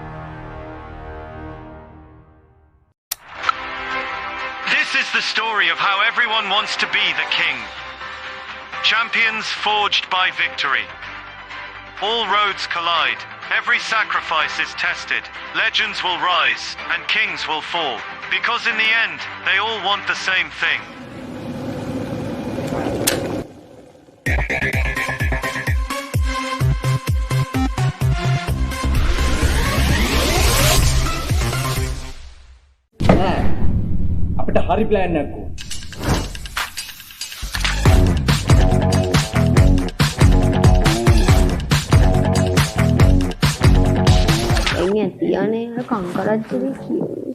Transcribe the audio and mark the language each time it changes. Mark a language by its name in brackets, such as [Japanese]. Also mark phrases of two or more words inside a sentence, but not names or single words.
[English] This is the story of how everyone wants to be the king. Champions forged by victory. All roads collide. Every sacrifice is tested. Legends will rise and kings will fall. Because in the end, they all want the same thing. [Sinhala] අපිට හරි ප්ලෑන් එකක් ඕන. එන්නේ තියන්නේ අර කංකරච්චලේ කිය.